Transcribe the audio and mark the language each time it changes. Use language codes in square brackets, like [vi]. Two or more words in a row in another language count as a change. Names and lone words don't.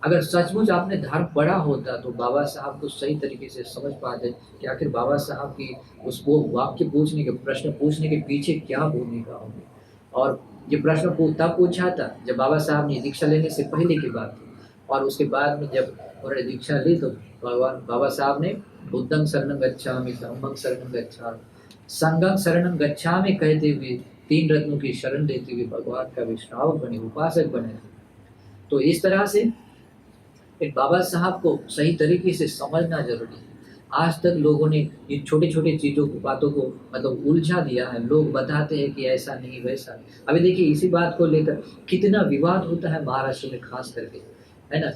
[hi] अगर सचमुच आपने धर्म पढ़ा होता तो बाबा साहब को सही तरीके से समझ पाते कि आखिर बाबा साहब की उस वो वाक्य पूछने के प्रश्न पूछने के पीछे क्या भूमिका होगी। और ये प्रश्न तब पूछा था जब बाबा साहब ने दीक्षा लेने से पहले की बात थी। और उसके बाद में जब उन्होंने दीक्षा ली तो भगवान बाबा साहब ने [pi] बुद्धं शरणं गच्छामि, धम्मं शरणं गच्छामि, संघं शरणं गच्छामि [hi] कहते हुए 3 रत्नों की शरण लेते हुए भगवान का विश्रावक बने, उपासक बने। तो इस तरह से एक बाबा साहब को सही तरीके से समझना ज़रूरी है। आज तक लोगों ने इन छोटे-छोटे चीज़ों को बातों को मतलब उलझा दिया है। लोग बताते हैं कि ऐसा नहीं वैसा नहीं। अभी देखिए इसी बात को लेकर कितना विवाद होता है महाराष्ट्र में ख़ास करके, है ना?